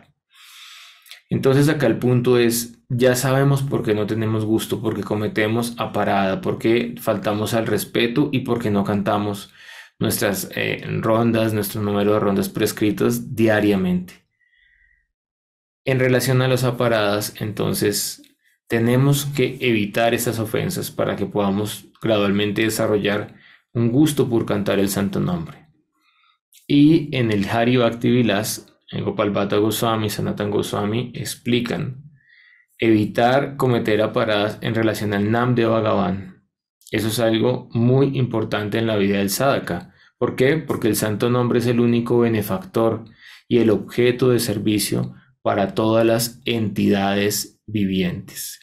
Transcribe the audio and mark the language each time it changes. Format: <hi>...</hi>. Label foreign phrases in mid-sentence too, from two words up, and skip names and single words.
<es>Entonces acá el punto es, ya sabemos por qué no tenemos gusto, porque cometemos aparada, porque faltamos al respeto y porque no cantamos nuestras rondas, nuestro número de rondas prescritas diariamente. En relación a las aparadas, entonces tenemos que evitar esas ofensas para que podamos gradualmente desarrollar un gusto por cantar el santo nombre. Y en el Hari Bhakti Vilas, en Gopal Bhatta Goswami, Sanatan Goswami explican evitar cometer aparadas en relación al Nam de Bhagavan. Eso es algo muy importante en la vida del sadhaka. ¿Por qué? Porque el santo nombre es el único benefactor y el objeto de servicio para todas las entidades vivientes.</es>